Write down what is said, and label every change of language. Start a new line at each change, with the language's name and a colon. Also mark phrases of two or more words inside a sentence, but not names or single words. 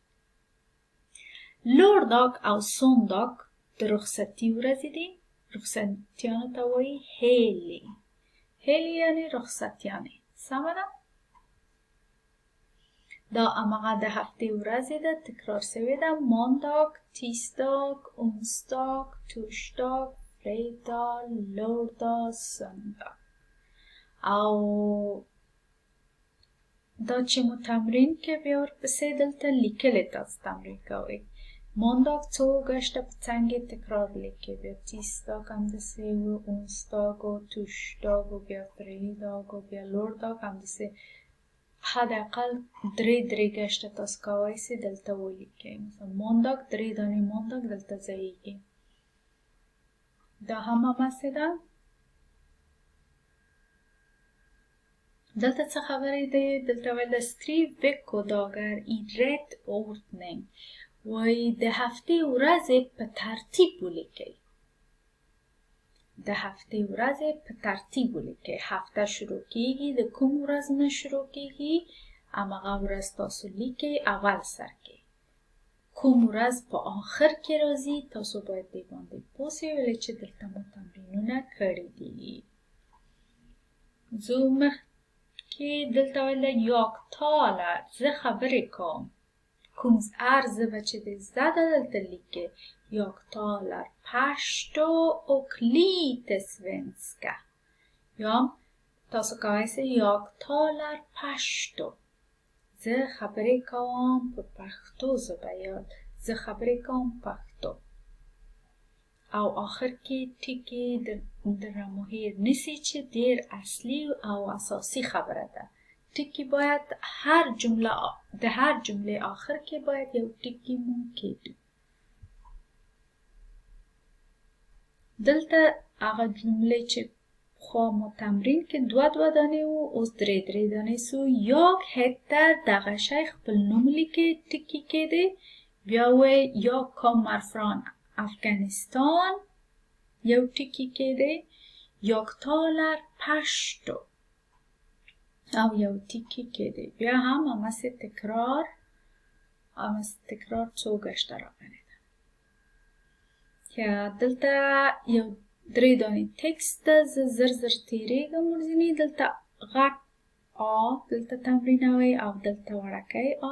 Pashto: lördag او söndag د رخصتي ورځې دي. رخصتیانو ته وایي helg. helg یعنی رخصتیانې. سمه ده؟ دا هماغه د هفتې ورځې ده، تکرار شوې ده.
Swedish: måndag, tisdag, onsdag, torsdag, fredag, lördag, söndag.
Pashto: او دا چې مو تمرین کې بیا ورپسې دلته لیکلې تاسو تمرین کوئ. مانداگ څو گشته په څنګ تکرار لیکي بیا تیسداگ همداسې و اونسداگ و توشداگ و بیا فریداگ و بیا لورداگ همداسې حداقل درې گشته تاسو کولی سئ دلته ولیکئ. مثلا مانداگ 3 دانې مانداگ دلته ځایږي. دا هم هماسې ده. دلته څه خبرې دی؟ دلته ویل
Swedish: skriv veckodagar i rätt ordning
Pashto: وایي د هفتې ورځې په ترتیب ولیکئ. د هفتې ورځې په ترتیب ولیکئ. هفته شروع کیږي د کوم ورځ نه شروع کیږي؟ هماغه ورځ تاسو لیکئ اول سر کې. کوم ورځ په آخر کې راځي تاسو باید دې باندې پوه سئ ولې چې دلته مو تمرینونه کړي دي. زه مخکې دلته ویل
Swedish: jag talar
Pashto: زه خبرې کوم. کوم زه به چې د زه دلته لیکئ.
Swedish: Jag talar pashto och lite svenska.
Pashto: یا تاسو کولی سئ
Swedish: jag talar pashto
Pashto: زه خبرې کوم په پښتو ژبه یا زه خبرې کوم پښتو. او آخر کې ټکي در مو هیر نیسئ چې ډېر اصلي او اساسي خبره ده. ټکي باید د هر جملې آخر کې باید یو ټکي مو کیږي. دلته هغه جملې چې پخوا مو تمرین کې 2 دانې و اوس 3 دانې سو.
Swedish: jag heter
Pashto: دغه شی خپل نوم لیکئ ټکي کې دی. بیا وایئ
Swedish: jag kommer från Afghanistan
Pashto: یو ټکي کې دی.
Swedish: jag talar pashto
Pashto: او یو ټکي کې دی. بیا هم هماسې تکرار څو گشته راغلی ده. دلته یو 3 دانې تکست ده. زه زر تیریږم ورځینې. دلته غټ آ دلته تمرینوئ او دلته وړوکی آ.